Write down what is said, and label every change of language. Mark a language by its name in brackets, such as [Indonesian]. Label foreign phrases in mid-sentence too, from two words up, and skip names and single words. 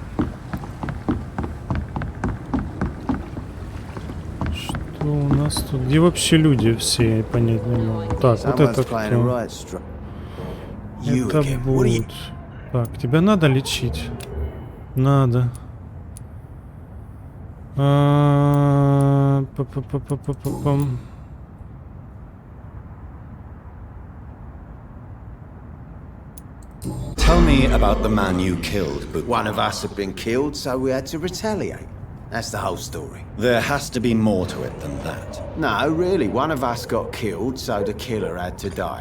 [Russian] Что у нас тут? Где вообще люди все? Я понять не могу. Так, вот это кто? Это будет. Так, тебя надо лечить? Надо. Па-па-па-па-па-пам. [English] Tell me about the man you killed, but One of us had been killed, so we had to retaliate. That's the whole story. there has to be more to it than that. No, really, one of us got killed, so the killer had to die.